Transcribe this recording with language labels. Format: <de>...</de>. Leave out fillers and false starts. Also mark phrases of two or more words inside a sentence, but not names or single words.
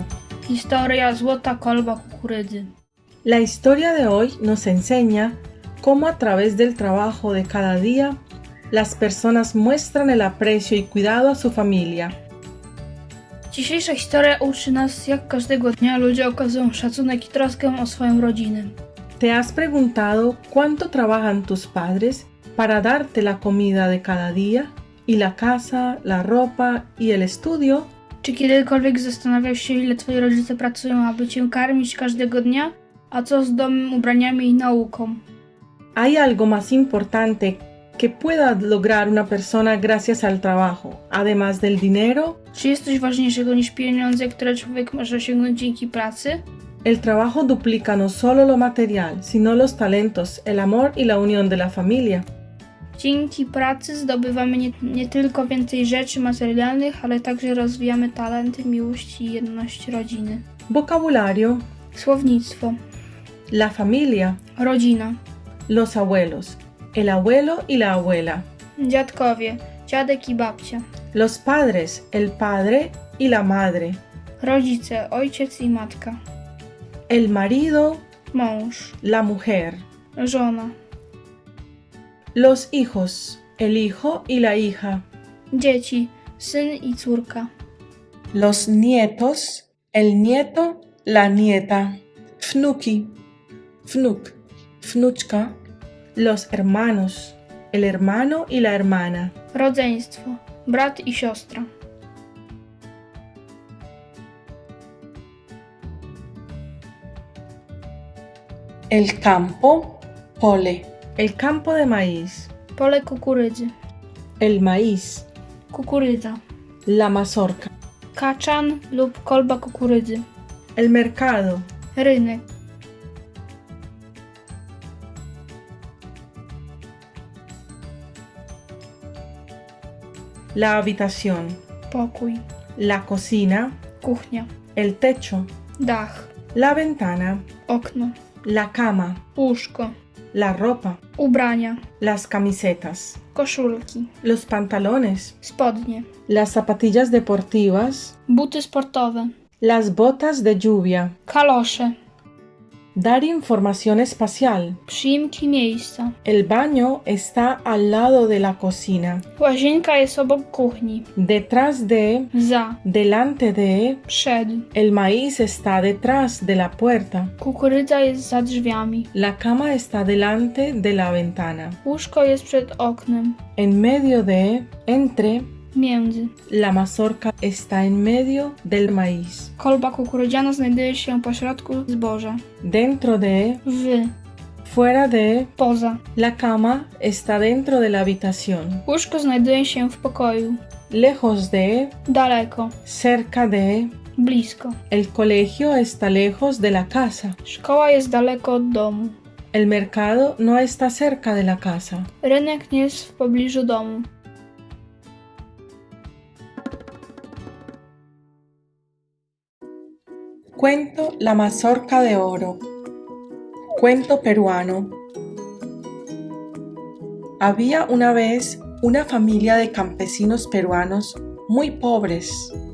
<pl>Historia Złota kolba kukurydzy.</pl> <es>La historia de hoy nos enseña cómo a través del trabajo de cada día las personas muestran el aprecio y cuidado a su familia.</es> <pl>Dzisiejsza historia uczy nas, jak każdego dnia ludzie okazują szacunek i troskę o swoją rodzinę.</pl> <es>¿Te has preguntado cuánto trabajan tus padres para darte la comida de cada día y la casa, la ropa y el estudio?</es> <pl>Czy kiedykolwiek zastanawiałeś się, ile twoi rodzice pracują, aby cię karmić każdego dnia? A co z domem, ubraniami i nauką?</pl> <es>¿Hay algo más importante que pueda lograr una persona gracias al trabajo, además del dinero?</es> <pl>Czy jest coś ważniejszego niż pieniądze, które człowiek może osiągnąć dzięki pracy?</pl> <es>El trabajo duplica no solo lo material, sino los talentos, el amor y la unión de la familia.</es> <pl>Dzięki pracy zdobywamy nie tylko więcej rzeczy materialnych, ale także rozwijamy talenty, miłość i jedność rodziny.</pl> <es>Vocabulario:</es> <pl>Słownictwo.</pl> <es>la familia,</es> <pl>Rodzina.</pl> <es>los abuelos, el abuelo y la abuela,</es> <pl>Dziadkowie. Dziadek i babcia.</pl> <es>los padres, el padre y la madre,</es> <pl>Rodzice. Ojciec i matka.</pl> <es>el marido,</es> <pl>Mąż.</pl> <es>la mujer,</es> <pl>Żona.</pl> <es>los hijos, el hijo y la hija,</es> <pl>Dzieci. Syn i córka.</pl> <es>los nietos, el nieto, la nieta,</es> <pl>wnuki, wnuk, wnuczka,</pl> <es>los hermanos, el hermano y la hermana,</es> <pl>Rodzeństwo. Brat i siostra.</pl> <es>el campo, pole, el campo de maíz,</es> <pl>Pole kukurydzy.</pl> <es>el maíz,</es> <pl>Kukurydza.</pl> <es>la mazorca,</es> <pl>Kaczan lub kolba kukurydzy.</pl> <es>el mercado,</es> <pl>Rynek.</pl> <es>la habitación,</es> <pl>Pokój.</pl> <es>la cocina,</es> <pl>Kuchnia.</pl> <es>el techo,</es> <pl>Dach.</pl> <es>la ventana,</es> <pl>Okno.</pl> <es>la cama,</es> <pl>Łóżko.</pl> <es>la ropa,</es> <pl>Ubrania.</pl> <es>las camisetas,</es> <pl>Koszulki.</pl> <es>los pantalones,</es> <pl>Spodnie.</pl> <es>las zapatillas deportivas,</es> <pl>Buty sportowe.</pl> <es>las botas de lluvia,</es> <pl>Kalosze.</pl> <es>dar información espacial.</es> <pl>Przyimki miejsca.</pl> <es>El baño está al lado de la cocina,</es> <pl>Łazienka jest obok kuchni.</pl> <es>detrás de,</es> <pl>Za.</pl> <es>delante de,</es> <pl>Przed.</pl> <es>el maíz está detrás de la puerta,</es> <pl>Kukurydza jest za drzwiami.</pl> <es>la cama está delante de la ventana,</es> <pl>Łóżko jest przed oknem.</pl> <es>en medio de, entre,</es> <pl>Między.</pl> <es>la mazorca está en medio del maíz,</es> <pl>Kolba kukurydziana znajduje się pośrodku zboża.</pl> <es>dentro de,</es> <pl>W.</pl> <es>fuera de,</es> <pl>Poza.</pl> <es>la cama está dentro de la habitación,</es> <pl>Łóżko znajduje się w pokoju.</pl> <es>lejos de,</es> <pl>Daleko.</pl> <es>cerca de,</es> <pl>Blisko.</pl> <es>el colegio está lejos de la casa,</es> <pl>Szkoła jest daleko od domu.</pl> <es>el mercado no está cerca de la casa.</es> <pl>Rynek nie jest w pobliżu domu.</pl> <es>Cuento La mazorca de oro. Cuento peruano. Había una vez una familia de campesinos peruanos muy pobres.</es>